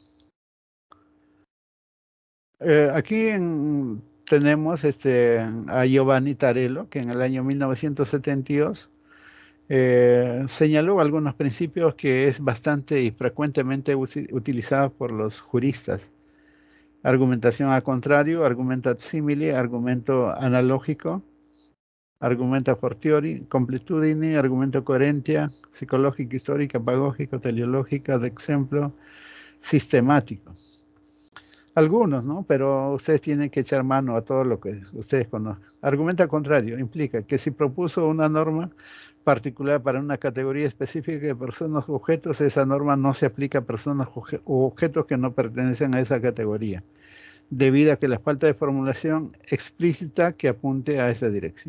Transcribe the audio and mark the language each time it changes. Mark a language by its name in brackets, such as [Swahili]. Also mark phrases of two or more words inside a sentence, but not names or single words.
[Spanish] Aquí tenemos a Giovanni Tarello, que en el año 1972 señaló algunos principios que es bastante y frecuentemente utilizados por los juristas. Argumentación a contrario, argumento [Latin] ad simile, [Spanish] argumento analógico, argumento [Latin] a fortiori, [Spanish] completudine, argumento coherentia, psicológica, histórica, pedagógica, teleológica, de ejemplo, sistemático. Algunos, ¿no? Pero ustedes tienen que echar mano a todo lo que ustedes conozcan. Argumento al contrario implica que si propuso una norma particular para una categoría específica de personas o objetos, esa norma no se aplica a personas o objetos que no pertenecen a esa categoría, debido a que la falta de formulación explícita que apunte a esa dirección.